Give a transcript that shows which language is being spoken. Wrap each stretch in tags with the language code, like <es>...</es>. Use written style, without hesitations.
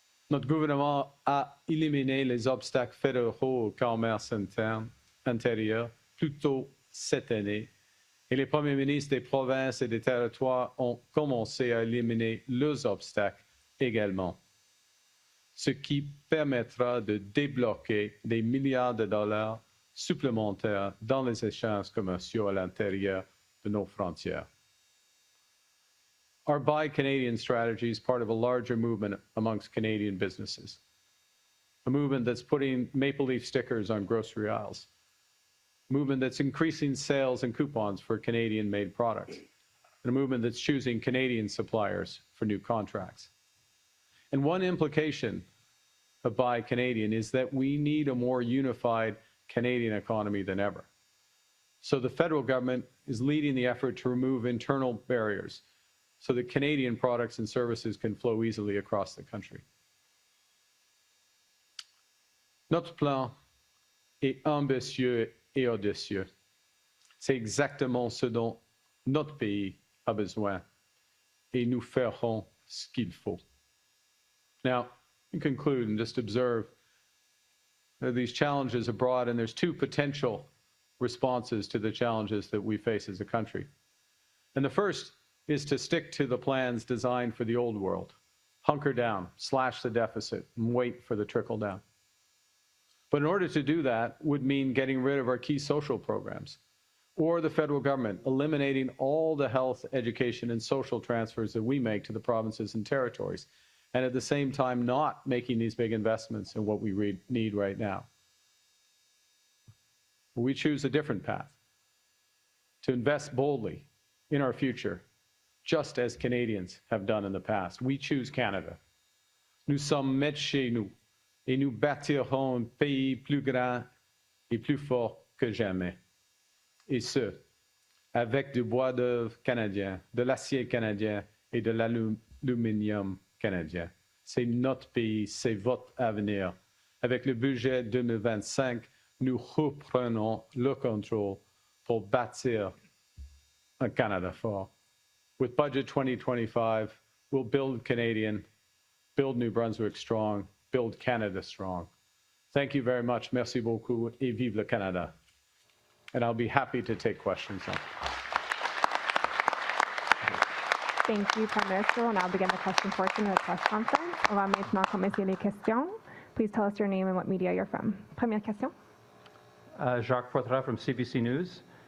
<fr>Notre gouvernement a éliminé les obstacles fédéraux au commerce intérieur plus tôt cette année, et les premiers ministres des provinces et des territoires ont commencé à éliminer leurs obstacles également, ce qui permettra de débloquer des milliards de dollars supplémentaires dans les échanges commerciaux à l'intérieur de nos frontières.</fr> <en>Our Buy Canadian strategy is part of a larger movement amongst Canadian businesses, a movement that's putting maple leaf stickers on grocery aisles, a movement that's increasing sales and coupons for Canadian-made products, and a movement that's choosing Canadian suppliers for new contracts. And one implication of Buy Canadian is that we need a more unified Canadian economy than ever. So the federal government is leading the effort to remove internal barriers so that Canadian products and services can flow easily across the country.</en> <fr>Notre plan est ambitieux et audacieux. C'est exactement ce dont notre pays a besoin. Et nous ferons ce qu'il faut.</fr> <en>Now, in conclude and just observe these challenges abroad, and there's two potential responses to the challenges that we face as a country. And the first is to stick to the plans designed for the old world, hunker down, slash the deficit, and wait for the trickle down. But in order to do that would mean getting rid of our key social programs, or the federal government eliminating all the health, education, and social transfers that we make to the provinces and territories, and at the same time not making these big investments in what we need right now. We choose a different path, to invest boldly in our future, just as Canadians have done in the past. We choose Canada.</en> <fr>Nous sommes maîtres chez nous, et nous bâtirons un pays plus grand et plus fort que jamais. Et ce, avec du bois d'œuvre canadien, de l'acier canadien et de l'aluminium canadien. C'est notre pays, c'est votre avenir. Avec le budget 2025, nous reprenons le contrôle pour bâtir un Canada fort.</fr> <en>With Budget 2025, we'll build Canadian, build New Brunswick strong, build Canada strong. Thank you very much.</en> <fr>Merci beaucoup et vive le Canada.</fr> <en>And I'll be happy to take questions now. Thank you, Prime Minister. We'll now begin the question portion of the press conference.</en> <fr>On va maintenant commencer les questions.</fr> <en>Please tell us your name and what media you're from.</en> <fr>Première question.</fr> <en>Jacques Poitras from CBC News.</en>